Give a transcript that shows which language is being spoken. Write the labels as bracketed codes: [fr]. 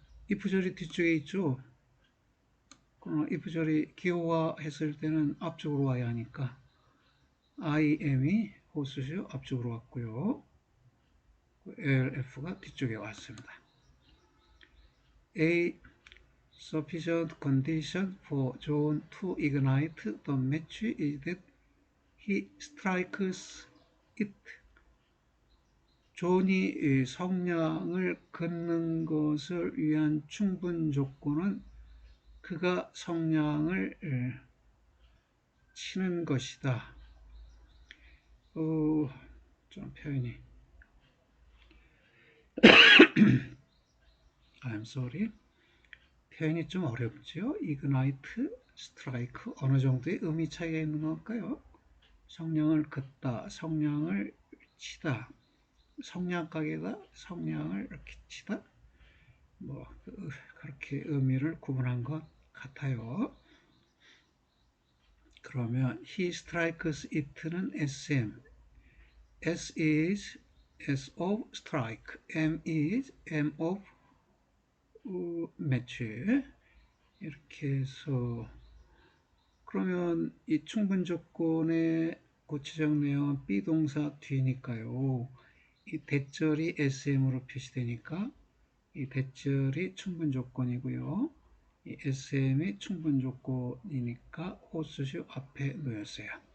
[ko] if절이 뒤쪽에 있죠. if절이 기호화 했을 때는 앞쪽으로 와야 하니까 IM이 호수죠. 앞쪽으로 왔고요. LF가 뒤쪽에 왔습니다. [en] A sufficient condition for John to ignite the match is that he strikes it. [ko] 존이 성냥을 긋는 것을 위한 충분 조건은 그가 성냥을 치는 것이다. 좀 표현이 [en] I'm sorry. [ko] 표현이 좀 어렵죠. ignite, strike 어느 정도의 의미 차이가 있는 걸까요? 성냥을 긋다, 성냥을 치다, 성냥가게다, 성냥을 이렇게 치다. 뭐 그렇게 의미를 구분한 것 같아요. 그러면 [en] he strikes it는 SM, S is S of strike, M is M of match. [ko] 이렇게 해서 그러면 이 충분 조건의 구체적 내용은 비동사 뒤니까요. 이 대절이 SM으로 표시되니까 이 대절이 충분 조건이고요. 이 SM이 충분 조건이니까 호수슈 앞에 놓였어요.